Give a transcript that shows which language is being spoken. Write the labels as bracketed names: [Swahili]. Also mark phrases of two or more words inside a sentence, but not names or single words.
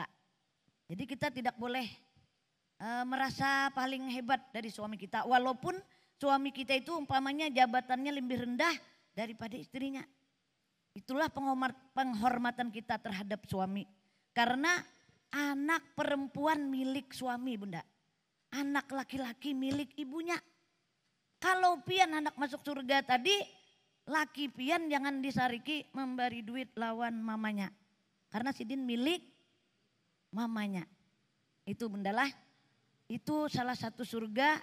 [Indonesian] Jadi kita tidak boleh merasa paling hebat dari suami kita. Walaupun suami kita itu umpamanya jabatannya lebih rendah daripada istrinya. Itulah penghormatan kita terhadap suami. Karena anak perempuan milik suami Bunda. Anak laki-laki milik ibunya. [Banjar] Kalau pian anak masuk surga tadi, laki pian jangan disariki memberi duit lawan mamanya. Karena sidin milik mamanya. [Indonesian] Itu Bunda lah. Itu salah satu surga.